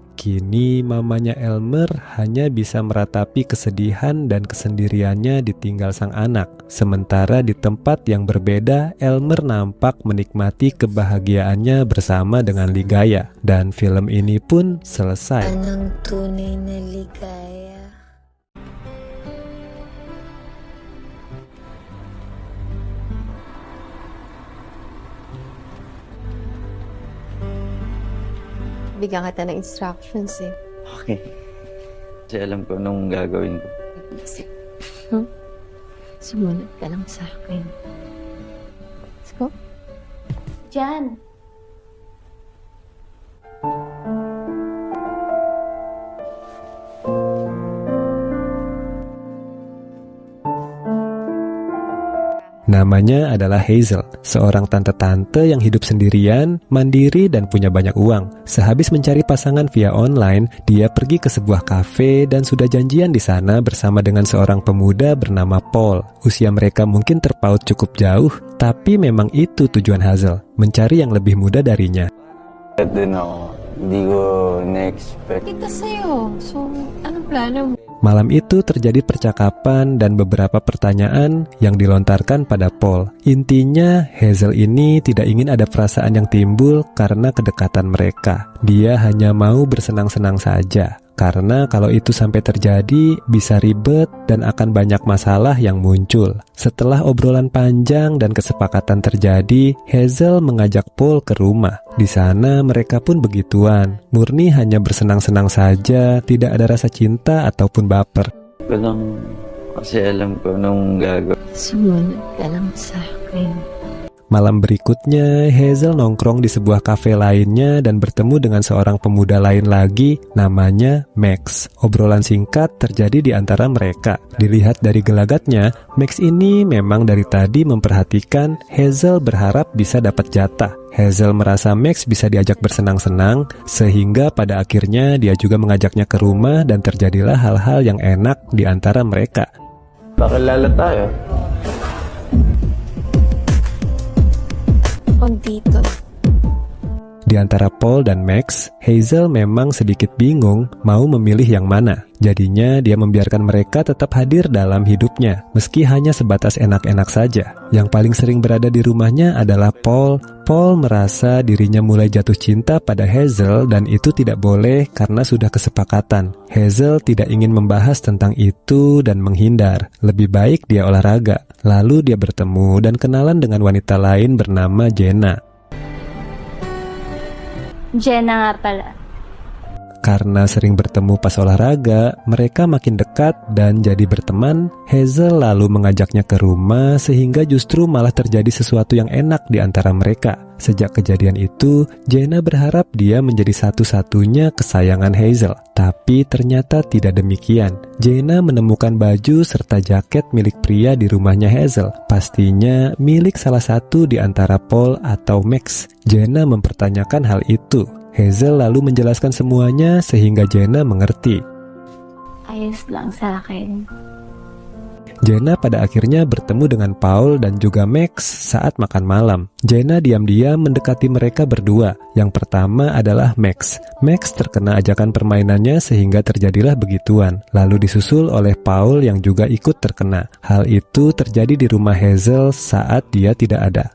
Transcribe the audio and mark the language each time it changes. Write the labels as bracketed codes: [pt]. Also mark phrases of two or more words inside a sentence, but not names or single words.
[id] Kini mamanya Elmer hanya bisa meratapi kesedihan dan kesendiriannya ditinggal sang anak. Sementara di tempat yang berbeda, Elmer nampak menikmati kebahagiaannya bersama dengan Ligaya. Dan film ini pun selesai. [tl] Anong tunay na ligaya? Bigyan kita ng instructions eh. Okay. Kasi alam ko anong gagawin ko. Sumunod ka lang sa akin. [en] Let's go. [tl] Jan. [id] Namanya adalah Hazel, seorang tante-tante yang hidup sendirian, mandiri dan punya banyak uang. Sehabis mencari pasangan via online, dia pergi ke sebuah kafe dan sudah janjian di sana bersama dengan seorang pemuda bernama Paul. Usia mereka mungkin terpaut cukup jauh, tapi memang itu tujuan Hazel, mencari yang lebih muda darinya. [tl] Doon ako. Hindi ko na-expect. Kita sa'yo. So, anong plano mo? [id] Malam itu terjadi percakapan dan beberapa pertanyaan yang dilontarkan pada Paul. Intinya, Hazel ini tidak ingin ada perasaan yang timbul karena kedekatan mereka. Dia hanya mau bersenang-senang saja. karena kalau itu sampai terjadi bisa ribet dan akan banyak masalah yang muncul. Setelah obrolan panjang dan kesepakatan terjadi, Hazel mengajak Paul ke rumah. Di sana mereka pun begituan, murni hanya bersenang-senang saja, tidak ada rasa cinta ataupun baper. [tl] Walang kasi alam ko nung gagawin. Sumunod ka lang sa akin. [id] Malam berikutnya, Hazel nongkrong di sebuah kafe lainnya dan bertemu dengan seorang pemuda lain lagi, namanya Max. Obrolan singkat terjadi di antara mereka. Dilihat dari gelagatnya, Max ini memang dari tadi memperhatikan Hazel berharap bisa dapat jatah. Hazel merasa Max bisa diajak bersenang-senang, sehingga pada akhirnya dia juga mengajaknya ke rumah dan terjadilah hal-hal yang enak di antara mereka. [tl] Pakilala tayo. Dito. [id] Di antara Paul dan Max, Hazel memang sedikit bingung mau memilih yang mana. Jadinya dia membiarkan mereka tetap hadir dalam hidupnya, meski hanya sebatas enak-enak saja. Yang paling sering berada di rumahnya adalah Paul. Paul merasa dirinya mulai jatuh cinta pada Hazel dan itu tidak boleh karena sudah kesepakatan. Hazel tidak ingin membahas tentang itu dan menghindar. Lebih baik dia olahraga. Lalu dia bertemu dan kenalan dengan wanita lain bernama Jenna. [tl] Jenna nga pala. [id] Karena sering bertemu pas olahraga, mereka makin dekat dan jadi berteman. Hazel lalu mengajaknya ke rumah sehingga justru malah terjadi sesuatu yang enak di antara mereka. Sejak kejadian itu, Jenna berharap dia menjadi satu-satunya kesayangan Hazel. Tapi ternyata tidak demikian. Jenna menemukan baju serta jaket milik pria di rumahnya Hazel. Pastinya milik salah satu di antara Paul atau Max. Jenna mempertanyakan hal itu. Hazel lalu menjelaskan semuanya sehingga Jenna mengerti. [tl] Ayos lang sa akin. [id] Jenna pada akhirnya bertemu dengan Paul dan juga Max saat makan malam. Jenna diam-diam mendekati mereka berdua. Yang pertama adalah Max. Max terkena ajakan permainannya sehingga terjadilah begituan. Lalu disusul oleh Paul yang juga ikut terkena. Hal itu terjadi di rumah Hazel saat dia tidak ada.